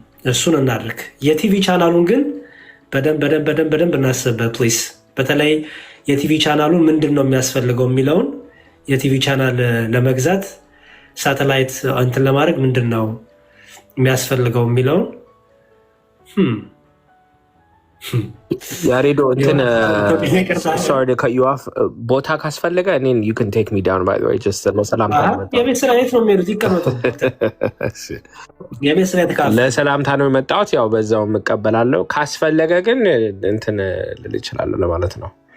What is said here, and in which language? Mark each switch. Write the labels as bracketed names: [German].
[Amharic] እሱን እናድርግ። የቲቪ ቻናሉን ግን በደንብ እናስብበት ፕሊስ። በተለይ የቲቪ ቻናሉን ምንድን ነው የሚያስፈልገው የሚለውን የቲቪ ቻናል ለመግዛት ሳተላይት እንትን ለማድረግ ምንድን ነው የሚያስፈልገው የሚለውን ያሬዶ እንትን [English] sorry to cut you off [Amharic] ቦታ ካስፈለገ እኔን [English] you can take me down by the way just [Amharic] ለሰላምታ ነው። የቤት ስራ የት ነው የሚሄዱት? ይቀመጡ። የቤት ስራ ተካፈለ ለሰላምታ ነው የመጣሁት። ያው በዛው እቀበላለሁ። ካስፈለገ ግን እንትን ልል እችላለሁ ለማለት ነው።